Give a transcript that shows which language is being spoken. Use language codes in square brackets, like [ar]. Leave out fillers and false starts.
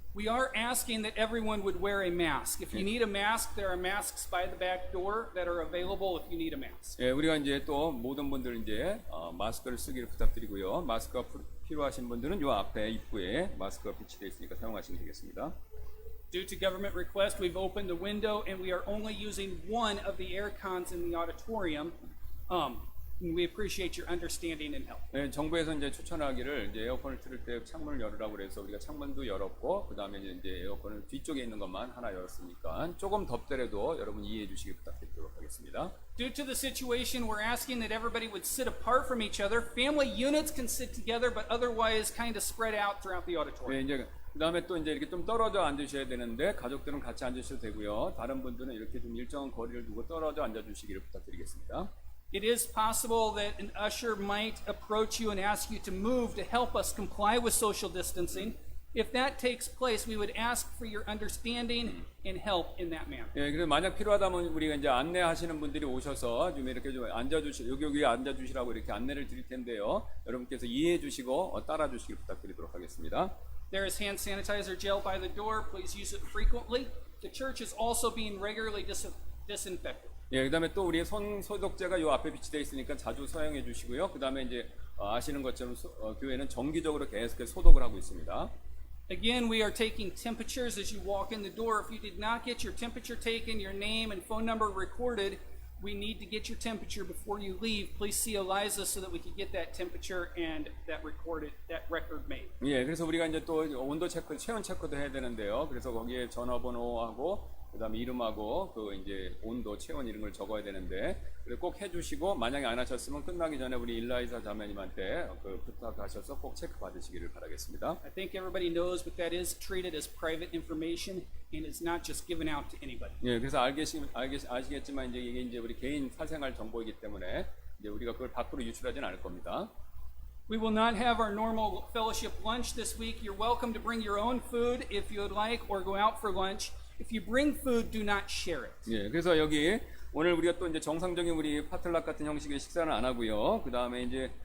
[en] We are asking that everyone would wear a mask. If you need a mask, there are masks by the back door that are available if you need a mask. [ko] 예, 우리가 이제 또 모든 분들 이제 마스크를 쓰기를 부탁드리고요. 마스크가 필요하신 분들은 요 앞에 입구에 마스크가 비치되어 있으니까 사용하시면 되겠습니다. [en] Due to government request, we've opened the window and we are only using one of the air cons in the auditorium. And we appreciate your understanding and help. [ko] 네, 정부에서 이제 추천하기를 이제 에어컨을 틀을 때 창문을 열으라고 그래서 우리가 창문도 열었고 그다음에 이제 에어컨을 뒤쪽에 있는 것만 하나 열었으니까 조금 덥더라도 여러분 이해해 주시기 부탁드리도록 하겠습니다. [en] Due to the situation, we're asking that everybody would sit apart from each other. Family units can sit together, but otherwise kind of spread out throughout the auditorium. [ko] 네, 이제 그다음에 또 이제 이렇게 좀 떨어져 앉으셔야 되는데 가족들은 같이 앉으셔도 되고요. 다른 분들은 이렇게 좀 일정한 거리를 두고 떨어져 앉아 주시기를 부탁드리겠습니다. [en] It is possible that an usher might approach you and ask you to move to help us comply with social distancing. If that takes place, we would ask for your understanding and help in that manner. [ko] 예, 그래서 만약 필요하다면 우리가 이제 안내하시는 분들이 오셔서 좀 이렇게 좀 여기 앉아 주시라고 이렇게 안내를 드릴 텐데요. 여러분께서 이해해 주시고 따라 주시길 부탁드리도록 하겠습니다. [en] There is hand sanitizer gel by the door. Please use it frequently. The church is also being regularly disinfected. [ko] 예, 그다음에 또 우리 손 소독제가 요 앞에 비치되어 있으니까 자주 사용해 주시고요. 그다음에 이제 아시는 것처럼 교회는 정기적으로 계속해서 소독을 하고 있습니다. [en] Again, we are taking temperatures as you walk in the door. If you did not get your temperature taken, your name and phone number recorded, we need to get your temperature before you leave. Please see Eliza so that we can get that temperature and that record made. [ko] 예, 그래서 우리가 이제 또 온도 체크, 체온 체크도 해야 되는데요. 그래서 거기에 전화번호하고 그다음에 이름하고 그 이제 온도, 체온 이런 걸 적어야 되는데 꼭 해주시고 만약에 안 하셨으면 끝나기 전에 우리 일라이사 자매님한테 그 부탁하셔서 꼭 체크 받으시기를 바라겠습니다. [en] I think everybody knows, but that is treated as private information and is not just given out to anybody. [ko] 예, 그래서 아시겠지만 이제 이게 우리 개인 사생활 정보이기 때문에 이제 우리가 그걸 밖으로 유출하지는 않을 겁니다. [en] We will not have our normal fellowship lunch this week. You're welcome to bring your own food if you would like, or go out for lunch. If you bring food, do not share it. [ko] 예, 그래서 여기 오늘 우리가 또 이제 정상적인 우리 파틀락 같은 형식의 식사는 안 하고요. 그 다음에 이제